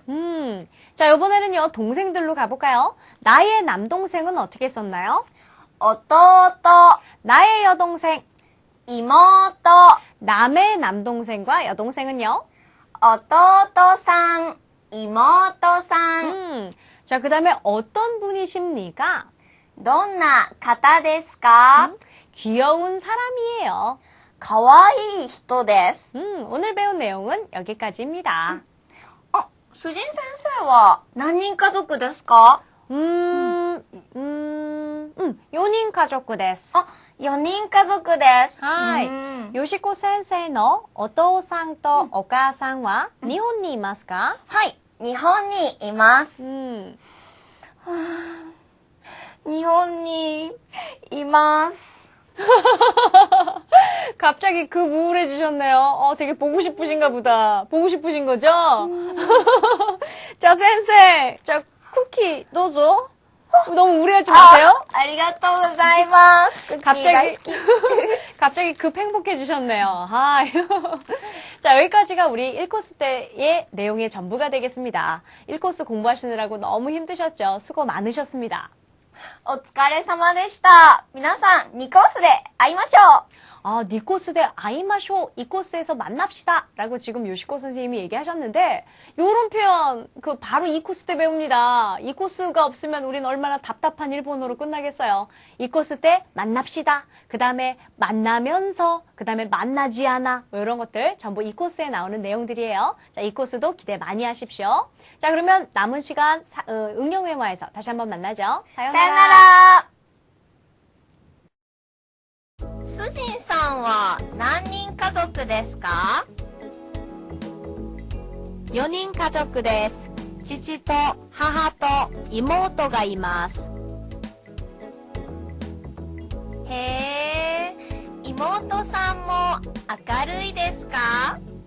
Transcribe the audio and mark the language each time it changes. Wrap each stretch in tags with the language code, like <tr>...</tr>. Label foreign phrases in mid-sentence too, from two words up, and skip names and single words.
<ko>자, 이번에는요, 동생들로 가볼까요? 나의 남동생은 어떻게 썼나요? 오토토. 나의 여동생. 이모토. 남의 남동생과 여동생은요?</ko> <ja>오토토상. 이모토상.</ja> <ko>자, 그 다음에 어떤 분이십니까?</ko> <ja>どんな方ですか?</ja> <ko>귀여운 사람이에요.</ko> <ja>かわいい人です.</ja> <ko>오늘 배운 내용은 여기까지입니다.</ko> <ja>主人先生は何人家族ですか? 4人家族です. 4人家族です. はい。よしこ先生のお父さんとお母さんは日本にいますか? はい。日本にいます. 日本にいます.</ja> <ko>갑자기 급 우울해지셨네요. 되게 보고 싶으신가 보다. 보고 싶으신 거죠? 자, 센세. 자, 쿠키 넣어줘. 너무 우울해하지 마세요.</ko> <ja>ありがとうございます.</ja> <ko>갑자기 급 행복해지셨네요. 자, 여기까지가 우리 1코스 때의 내용의 전부가 되겠습니다. 1코스 공부하시느라고 너무 힘드셨죠? 수고 많으셨습니다.</ko> <ja>お疲れ様でした. 皆さん、2コースで会いましょう. 2コースで会いましょう,</ja> <ko>이 코스에서 만납시다. 라고 지금 요시코 선생님이 얘기하셨는데, 요런 표현, 바로 이 코스 때 배웁니다. 이 코스가 없으면 우린 얼마나 답답한 일본어로 끝나겠어요. 이 코스 때 만납시다. 그 다음에 만나면서, 그 다음에 만나지 않아. 뭐 이런 것들 전부 이 코스에 나오는 내용들이에요. 자, 이 코스도 기대 많이 하십시오. 자, 그러면 남은 시간 응용회화에서 다시 한번 만나죠. 사요나라.</ko> <ja>主人さんは何人家族ですか? 4人家族です。父と母と妹がいます。へー、妹さんも明るいですか?</ja>